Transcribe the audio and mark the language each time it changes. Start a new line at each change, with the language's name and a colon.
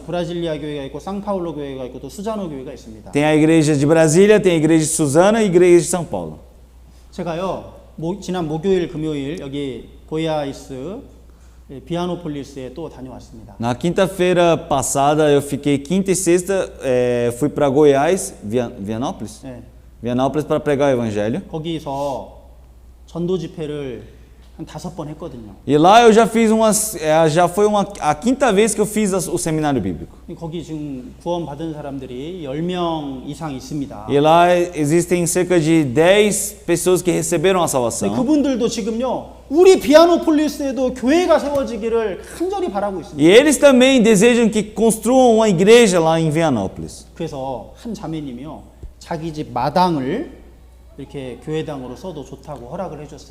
Korean: 브라질리아 교회가 있고 상파울로 교회가 있고 또 수자노 교회가 있습니다.
Portuguese: Tem a igreja de Brasília, tem a igreja de Suzana e a igreja de São Paulo.
Korean: 제가요 지난 목요일 금요일 여기 고이아이스 비아노폴리스에 또 다녀왔습니다.
Portuguese: Na quinta-feira passada eu fiquei quinta e sexta, fui para Goiás, Vianópolis?
Korean: 네.
Portuguese: Vianópolis para pregar o evangelho.
Korean: 거기서 전도 집회를 한 5번 했거든요.
Portuguese: E lá eu já fiz já foi a quinta vez que eu fiz o seminário bíblico.
Korean: 거기 지금 구원 받은 사람들이 10명 이상 있습니다.
Portuguese: E lá existem cerca de 10 pessoas que receberam a salvação.
Korean: 그분들도 지금요 우리 비아노폴리스에도 교회가 세워지기를 간절히 바라고 있습니다.
Portuguese: E eles também desejam que construam uma igreja lá em Vianópolis.
Korean: 그래서 한 자매님이요 자기 집 마당을 이렇게 교회당으로 써도 좋다고 허락을 해줬어요.